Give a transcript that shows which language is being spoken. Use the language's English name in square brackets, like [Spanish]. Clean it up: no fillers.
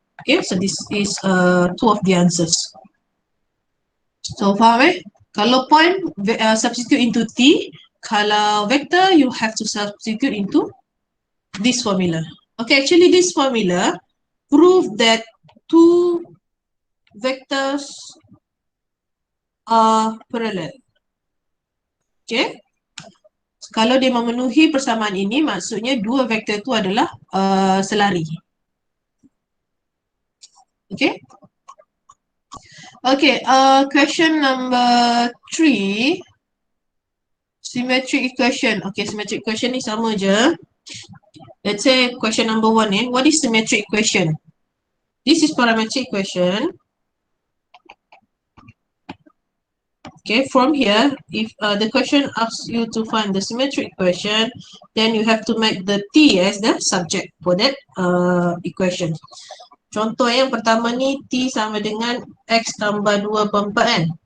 [English] Okay, so this is 2 of the answers. So [Malay] faham Kalau [English] point, substitute into T. [Malay] Kalau [English] vector, you have to substitute into this formula. Okay, actually this formula prove that 2 vectors are parallel. Okay. [Malay] Kalau dia memenuhi persamaan ini, maksudnya 2 vektor itu adalah selari. Okay. [English] Okay, question number 3. Symmetric equation. Okay, symmetric equation [Malay] ni sama je. [English] Let's say question number 1 what is symmetric equation? This is parametric equation. Okay, from here, if the question asks you to find the symmetric equation, then you have to make the t as the subject for that equation. [Malay] Contoh yang pertama ni, t sama dengan x tambah 2/4 kan.